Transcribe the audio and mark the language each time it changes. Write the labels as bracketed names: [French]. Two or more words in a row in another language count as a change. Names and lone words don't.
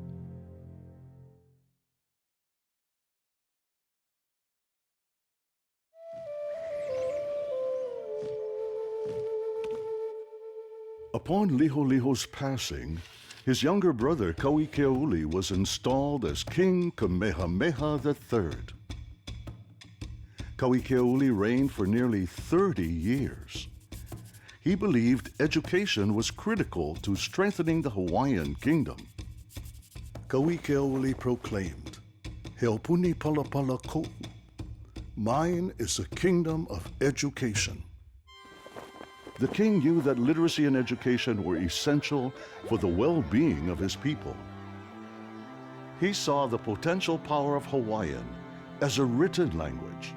[English] Upon Liholiho's passing, his younger brother Kauikeauli was installed as King Kamehameha III. Kauikeauli reigned for nearly 30 years. He believed education was critical to strengthening the Hawaiian Kingdom. [Hawaiian] Kauikeauli proclaimed, "He Aupuni palapala ko'u. [English] Mine is a kingdom of education." The king knew that literacy and education were essential for the well-being of his people. He saw the potential power of Hawaiian as a written language.